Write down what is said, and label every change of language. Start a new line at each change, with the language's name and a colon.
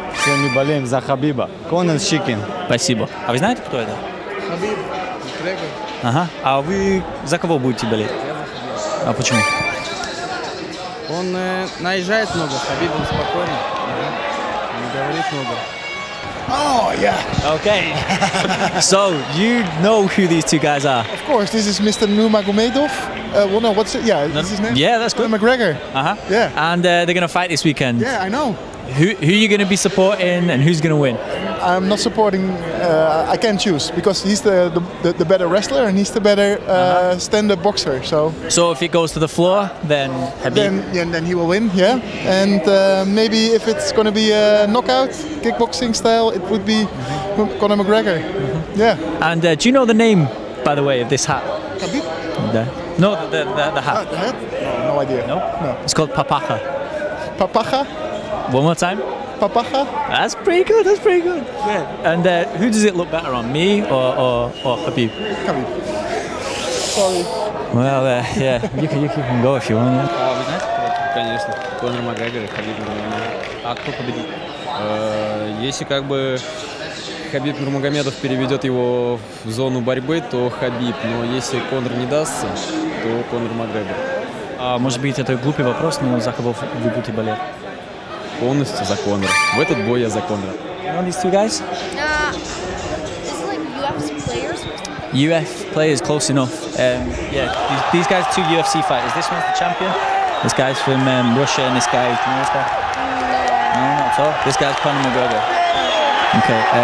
Russian: Все мы болеем за Хабиба. Конор Щикин. Спасибо. А вы знаете, кто это? Хабиб, Макгрегор. Ага. А вы за кого будете болеть? А почему? Он наезжает много, Хабиб он спокойно, не говорит много.
English: Oh, yeah. Okay. So, you know who these two guys are? Of course, this is Mr. Nurmagomedov. Well, no, what's it? Yeah, this is his name? Yeah, that's good. McGregor. Yeah. And they're going to fight this weekend. Yeah, I know. Who are you going to be supporting and who's going to win? I'm not supporting. I can't choose because he's the better wrestler and he's the better stand-up boxer. So if it goes to the floor, then Habib. Then he will win. Yeah, and maybe if it's going to be a knockout, kickboxing style, it would be Conor McGregor. Yeah. And do you know the name, by the way, of this hat? Habib? No, the hat. The hat? No idea. No. It's called papacha. Papacha? One more time. Papacha? That's pretty good. That's pretty good. Yeah. And who does it look better on, me or Habib? Habib. Sorry. Well, yeah, you can go if you want.
Russian: А вы знаете, конечно, Конор Макгрегор и Хабиб Нурмагомедов. А кто победит? Если как бы Хабиб Нурмагомедов переведет его в зону борьбы, то Хабиб. Но если Конор не дастся, то Конор Макгрегор. Может быть, это глупый вопрос, но за кого вы будете болеть? Полностью за Конора. В этот бой я за Конора.
English: You know these two guys? Is it like UFC players or something? UFC players, close enough. Yeah, these guys are two UFC fighters. This one's the champion. This guy's from Russia, and this guy, do you know this guy? No, not at all. This guy's Conor McGregor. Okay.